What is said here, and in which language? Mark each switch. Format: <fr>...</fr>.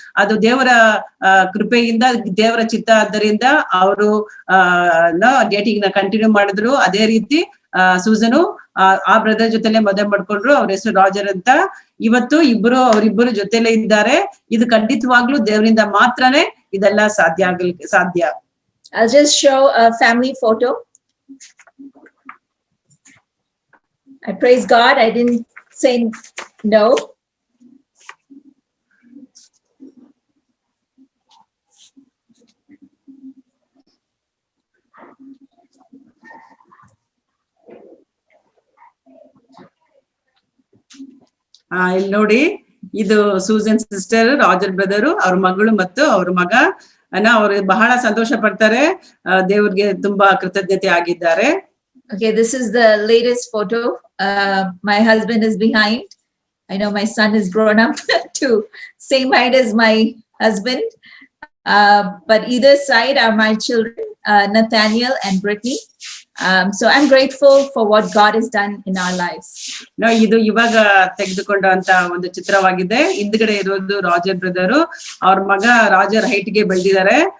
<kn>ಅದು ದೇವರ ಕೃಪೆಯಿಂದ, ದೇವರ ಚಿತ್ತ ಆದ್ದರಿಂದ ಅವರು ಡೇಟಿಂಗ್ ನ ಕಂಟಿನ್ಯೂ ಮಾಡಿದ್ರು. ಅದೇ ರೀತಿ ಸೂಸನು ಆ ಬ್ರದರ್ ಜೊತೆಲೆ ಮದುವೆ ಮಾಡ್ಕೊಂಡ್ರು. ಅವ್ರ ಹೆಸರು ರಾಜರ್ ಅಂತ. ಇವತ್ತು ಅವರಿಬ್ಬರು ಜೊತೆಲೆ ಇದ್ದಾರೆ. ಇದು ಖಂಡಿತವಾಗ್ಲೂ ದೇವರಿಂದ ಮಾತ್ರನೇ ಇದೆಲ್ಲ ಸಾಧ್ಯ.</kn> <en>I'll just show a family photo. I praise God, I didn't say no.</en> <kn>ಇಲ್ಲಿ ನೋಡಿ, ಇದು ಸೂಸನ್ ಸಿಸ್ಟರ್, ರಾಜರ್ ಬ್ರದರ್, ಅವ್ರ ಮಗಳು ಮತ್ತು ಅವ್ರ ಮಗ ಅವ್ರು ಬಹಳ ಸಂತೋಷ ಪಡ್ತಾರೆ, ದೇವ್ರಿಗೆ ತುಂಬಾ ಕೃತಜ್ಞತೆ ಆಗಿದ್ದಾರೆ.</kn> <en>Okay, this is the latest photo. My husband is behind. I know my son is grown up to same height as my husband. But either side are my children, Nathaniel and Brittany. So I'm grateful for what God has done in our lives.</en> <kn>ಇದು ಇವಾಗ ತೆಗೆದುಕೊಂಡಂತ ಒಂದು ಚಿತ್ರವಾಗಿದೆ. ಹಿಂದ್ಗಡೆ ಇರೋದು Roger brother, ಅವ್ರ ಮಗ Roger height ಗೆ ಬೆಳೆದಿದ್ದಾರೆ.</kn>